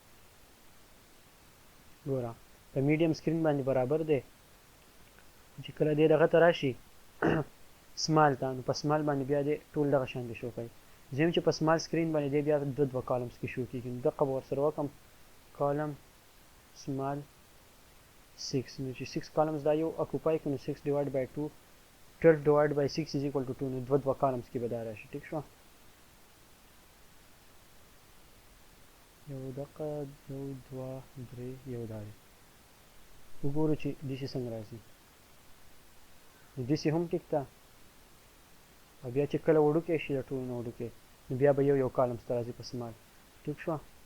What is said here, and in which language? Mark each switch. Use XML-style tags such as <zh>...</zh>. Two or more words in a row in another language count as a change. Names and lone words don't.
<ps>ګوره په</ps> <en>medium screen</en> <ps>باندې برابر دی چې کله دې دغه ته راشي سمال ته نو په سمال باندې بیا دې ټول دغه شان دي شو کوي زه چې په</ps> <en>small screen</en> <ps>باندې دې بیا دوه کالمز کې شو کېږي نو دغه به ورسره وکړم</ps> <en>column small</en> <ps>6 نو چې 6 کالمز دا یو اکوپای کړو نو 6</ps> <en>divide by</en> <ps>2</ps> <en>12 divided by 6 is equal to 2</en> <ps>نو دوه کالمز کې به دا راشي ټیک شو یو دقه یو دوه درې یو دا دی وګورو چې داسې څنګه راځي داسې هم ټیک ده او بیا چې کله وړوکی شي د ټولو نه وړوکی نو بیا به یو کالمز ته راځي په سمال ټیک شو</ps>